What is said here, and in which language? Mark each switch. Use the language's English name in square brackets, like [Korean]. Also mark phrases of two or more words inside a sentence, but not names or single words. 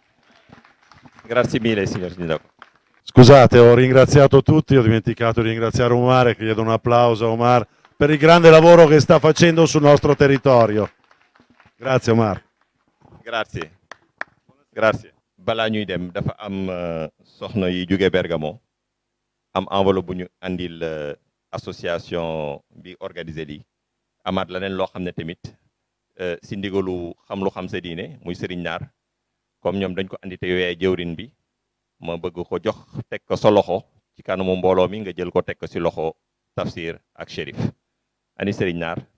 [Italian] Grazie mille, signor Sindaco. Scusate, ho ringraziato tutti, ho dimenticato di ringraziare Omar e chiedo un applauso a Omar per il grande lavoro che sta facendo sul nostro territorio. Grazie Omar. Grazie. Grazie. [Wolof] Balaa ñuy dem dafa am soxna yi jóge Bergamo am enveloppe bu ñu andil association bi organisé lii amaat leneen loo xam ne tamit si ndigalu xam lu xam sa diine muy Serigne Naar comme ñoom dañ ko andi te yooyee jëwrin bi ma bëgg ko jox teg ko sa loxo ci kanamu mbooloo mi nga jël ko teg ko si loxo Tafsir ak Chérif ani Serigne Naar